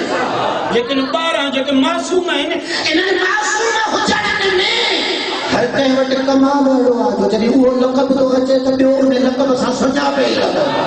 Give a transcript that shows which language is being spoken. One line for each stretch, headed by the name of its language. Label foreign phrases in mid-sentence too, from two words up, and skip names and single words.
Urdu: لیکن بار ہیں جو کہ معصوم ہیں انہیں معصوم ہو جانے میں
Sindhi: कंहिं वटि कमाल अहिड़ो आहे जो जॾहिं उहो लक़ब थो अचे त ॿियो उन लक़ब सां सुञाणे ई लॻंदो।